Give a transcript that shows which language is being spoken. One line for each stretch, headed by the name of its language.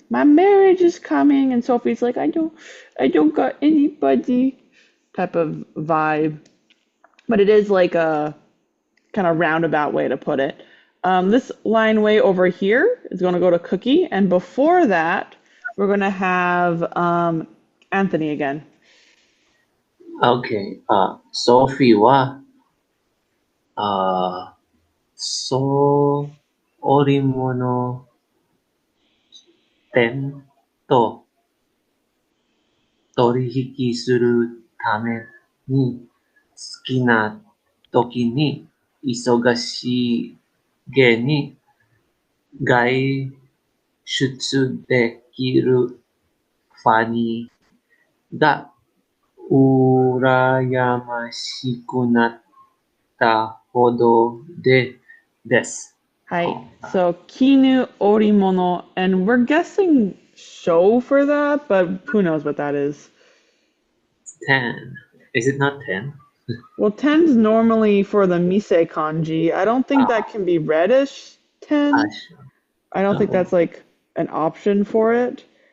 English: my marriage is coming, and Sophie's like, I don't got anybody type of vibe. But it is like a kind of roundabout way to put it. This line way over here is going to go to Cookie, and before that, we're going to have Anthony again. Okay.
Japanese: Sophie は、そう、織物店と取引するために好きな時に忙しげに外出できるファニーが羨ましくなったほどです。
English: Hi. So Kinu Orimono, and we're guessing show for that, but who knows what that is. 10. Is it not 10? Well, 10's normally for the Mise kanji. I don't think that can be read as 10. I don't think that's like an option for it.